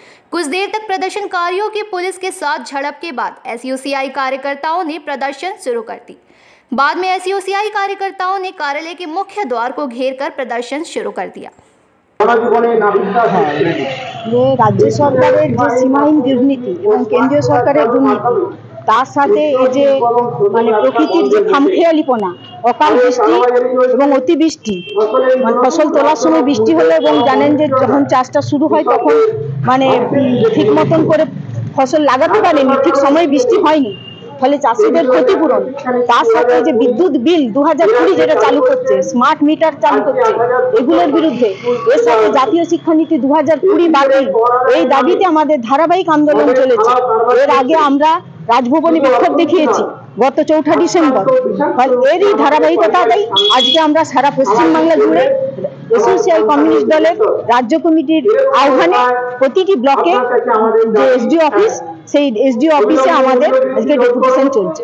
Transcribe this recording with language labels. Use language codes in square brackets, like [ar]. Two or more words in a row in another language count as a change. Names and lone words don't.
[hi] कुछ देर तक प्रदर्शनकारियों की पुलिस के साथ झड़प के बाद एसयूसीआई कार्यकर्ताओं ने प्रदर्शन शुरू कर दी। बाद में एसयूसीआई कार्यकर्ताओं ने कार्यालय के मुख्य द्वार को घेरकर प्रदर्शन शुरू कर दिया। [bn] এ রাজ্য সরকারের যে সীমাহীন দুর্নীতি আর কেন্দ্রীয় সরকারের দুর্নীতি তার সাথে যে মানে প্রকৃতির যে খামখেয়ালিপনা অকাল বৃষ্টি আর অতিবৃষ্টি ফসল তোলার সময় বৃষ্টি হল আর জানেন যে যখন চাষটা শুরু হয় তখন মানে ঠিক মতন করে ফসল লাগাতে পারেনি, ঠিক সময় বৃষ্টি হয়নি, ফলে চাষীদের ক্ষতিপূরণ তার সাথে যে বিদ্যুৎ বিল 2020 যেটা চালু করছে স্মার্ট মিটার চালু করছে এগুলোর বিরুদ্ধে এর সাথে জাতীয় শিক্ষানীতি 2020 বাতিল এই দাবিতে আমাদের ধারাবাহিক আন্দোলন চলেছে। এর আগে আমরা রাজভবনে বিক্ষোভ দেখিয়েছি গত 4 ডিসেম্বর। এরই ধারাবাহিকতাতেই আজকে আমরা সারা পশ্চিমবাংলা জুড়ে এসইউসিআই কমিউনিস্ট দলের রাজ্য কমিটির আহ্বানে প্রতিটি ব্লকে যে এসডিও অফিস সেই এসডিও অফিসে আমাদের আজকে ডেপুটেশন চলছে।